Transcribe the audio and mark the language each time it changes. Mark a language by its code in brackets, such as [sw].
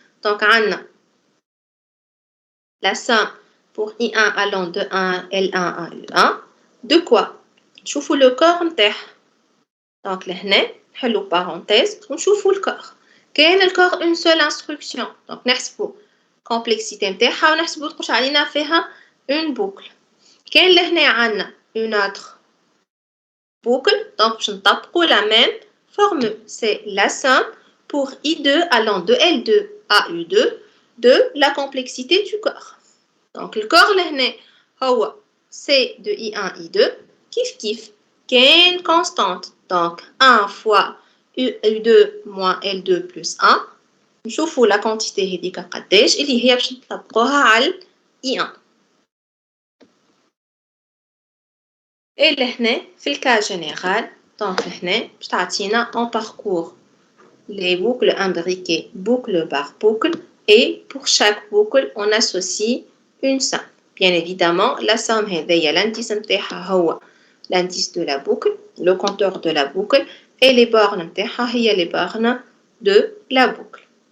[fr] Donc, on a la somme pour I1 allant de 1 L1 à U1. De quoi? [ar] نشوفوا [fr] le corps نتاعها. Donc, là, [ar] نحلوا [fr] parenthèse [ar] ونشوفوا [fr] le corps. [ar] كاين [fr] le corps une seule instruction. [ar] Donc, نحسبوا complexité نتاعها ونحسبوا تقولش علينا فيها [fr] une boucle. [ar] كاين لهنا عندنا [fr] une autre boucle donc [ar] باش نطبقوا [fr] la même formule. C'est la somme pour I2 allant de L2 à U2 de la complexité du corps. Donc le corps لهنا هو C de I1 I2 [ar] كيف كاين [fr] constante. Donc 1 fois U2 moins L2 plus 1. [ar] نشوفوا [fr] la quantité [ar] هذيك قداش اللي هي باش نطبقوها على I1. [fr] Et [ar] لهنا في الكا [fr] général donc [ar] لهنا باش تعطينا [fr] on parcourt les boucles imbriquées boucle par boucle et pour chaque boucle on associe une somme. Bien évidemment la somme هذيا l'indice [ar] نتاعها [fr] هو l'indice de la boucle, le compteur de la boucle et les bornes نتاعها هي les bornes de la boucle.